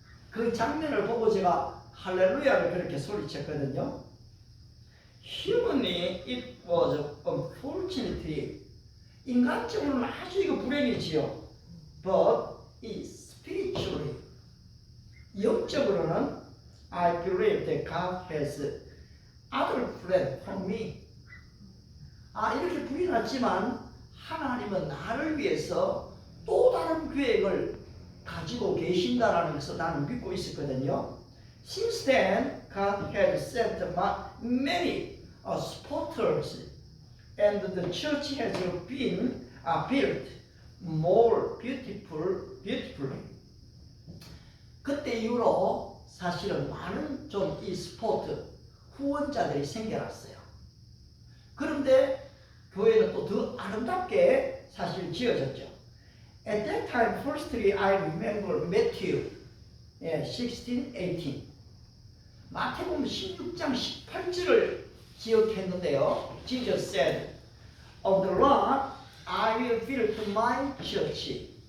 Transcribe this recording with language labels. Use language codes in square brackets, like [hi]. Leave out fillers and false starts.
[ko] 그 장면을 보고 제가 할렐루야를 그렇게 소리쳤거든요. [en] Humanly, it was unfortunately. [ko] 인간적으로는 아주 이거 불행이지요. [en] But spiritually, [ko] 영적으로는 [en] I believe that God has other plan for me. [ko] 이렇게 불이 났지만 하나님은 나를 위해서 또 다른 계획을 가지고 계신다라는 것을 나는 믿고 있었거든요. [en] Since then, God has sent many supporters, and the church has been built more beautifully. [ko] 그때 이후로 사실은 많은 좀 이 스포트 후원자들이 생겨났어요. 그런데 교회는 또 더 아름답게 사실 지어졌죠. [en] At that time, firstly, I remember Matthew 16, 18. [ko] 마태복음 16장 18절을 기억했는데요. [en] Jesus said, of the Lord I will build my church.